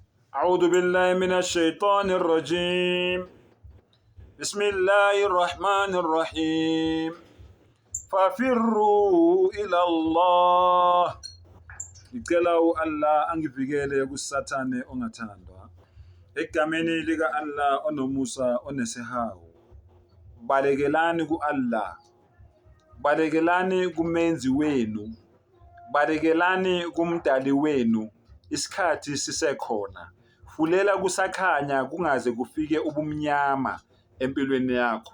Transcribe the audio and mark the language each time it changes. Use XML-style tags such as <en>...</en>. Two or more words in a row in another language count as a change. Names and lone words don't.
<ar>أعوذ بالله من الشيطان الرجيم بسم الله الرحمن الرحيم ففروا إلى الله</ar> <zu>ngicela Allah angivikele kusathane ongathandwa egameni lika Allah onomusa onesihawu balekelani ku-Allah balekelani kumenzi wenu balekelani kumdali wenu isikhathi sisekhona fulela kusakhanya kungaze kufike ubumnyama empilweni yakho.</zu>